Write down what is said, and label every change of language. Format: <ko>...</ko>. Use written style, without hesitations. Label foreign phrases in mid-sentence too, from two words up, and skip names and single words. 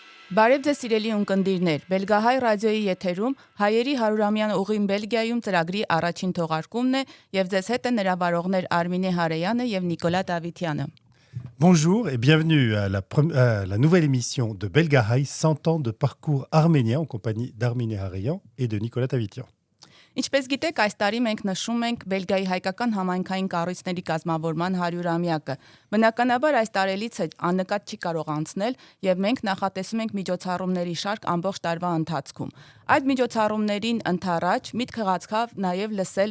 <hy>Բարև ձեզ սիրելի ունկնդիրներ, Բելգահայ ռադիոյի եթերում հայերի 100-ամյան ուղին Բելգիայում ծրագրի առաջին թողարկումն է եւ ձեզ հետ են նրա վարողներ Արմինե Հարեյանը եւ Նիկոլա Դավիթյանը։</hy> <fr>Bonjour et bienvenue à la nouvelle émission de Belgahai, 100 ans de parcours arménien en compagnie d'Arminé Hareyan et de Nicolas Tavitian.</fr> <hy>Ինչպես գիտեք, այս տարի մենք նշում ենք Բելգիայի հայկական համայնքային կառույցների կազմավորման 100-ամյակը։ Բնականաբար այս տարելիցը աննկատ չի կարող անցնել եւ մենք նախատեսում ենք միջոցառումների շարք ամբողջ տարվա ընթացքում։ Այդ միջոցառումներին ընթառաջ միտքը գացավ նաեւ լսել</hy>